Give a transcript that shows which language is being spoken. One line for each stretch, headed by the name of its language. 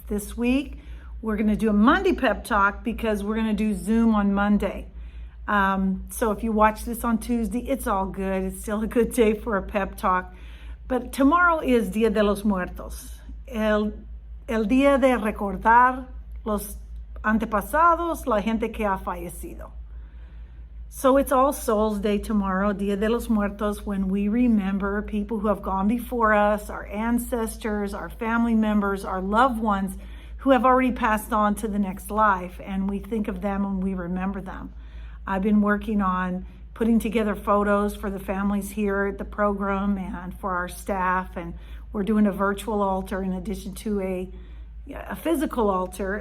English: This week, we're going to do a Monday pep talk because we're going to do Zoom on Monday. So if you watch this on Tuesday, it's all good. It's still a good day for a pep talk. But tomorrow is
Spanish: Día de los Muertos, el día de recordar los antepasados, la gente que ha fallecido.
English: So it's All Souls Day tomorrow, Día de los Muertos, when we remember people who have gone before us, our ancestors, our family members, our loved ones who have already passed on to the next life, and we think of them and we remember them. I've been working on putting together photos for the families here at the program and for our staff, and we're doing a virtual altar in addition to a physical altar.